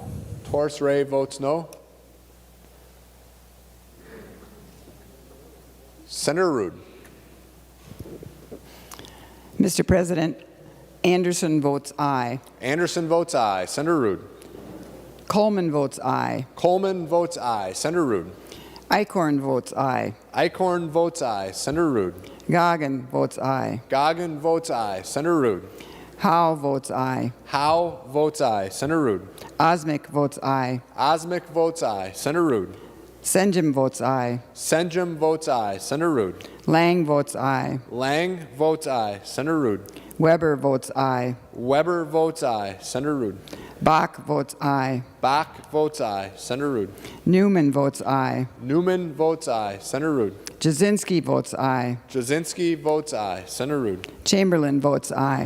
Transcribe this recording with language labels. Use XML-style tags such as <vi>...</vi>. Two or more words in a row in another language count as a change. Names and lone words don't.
<en>Torres Ray votes no. Senator Rude. Mr. President, Anderson votes aye. Anderson votes aye. Senator Rude. Coleman votes aye. Coleman votes aye. Senator Rude. Eichhorn votes aye. Eichhorn votes aye. Senator Rude. Goggin votes aye. Goggin votes aye. Senator Rude. Howe votes aye. Howe votes aye. Senator Rude. Osmic votes aye. Osmic votes aye. Senator Rude. Senjum votes aye. Senjum votes aye. Senator Rude. Lang votes aye. Lang votes aye. Senator Rude. Weber votes aye. Weber votes aye. Senator Rude. Bach votes aye. Bach votes aye. Senator Rude. Newman votes aye. Newman votes aye. Senator Rude. Jasinski votes aye. Jasinski votes aye. Senator Rude. Chamberlain votes aye.</en>